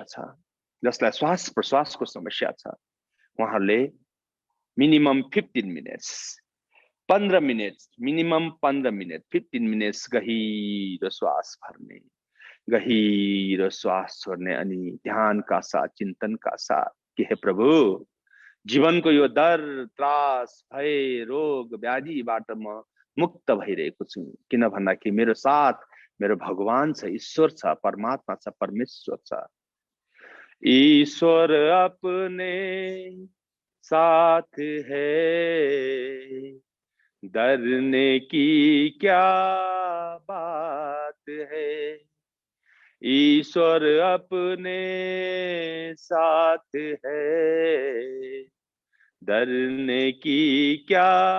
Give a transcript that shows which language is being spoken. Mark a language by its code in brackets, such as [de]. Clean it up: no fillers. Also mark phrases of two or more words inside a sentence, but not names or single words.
[ne] छ, जसलाई श्वास प्रश्वासको समस्या छ, उहाँहरूले [en] minimum 15 minutes, [ne] 15 मिनट्स, [en] minimum 15 minute, [ne] 15 मिनट्स गहिरो श्वास भर्ने, गहिरो श्वास छोड्ने अनि ध्यानका साथ, चिन्तनका साथ कि हे प्रभु, जीवनको यो डर, त्रास, भय, रोग, व्याधिबाट म मुक्त भइरहेको छु। किन भन्दाखेरि मेरो साथ मेरो भगवान छ, ईश्वर छ, परमात्मा छ, परमेश्वर छ। [hi] ईश्वर अपने साथ है, डरने की क्या बात है। ईश्वर अपने साथ है, डरने की क्या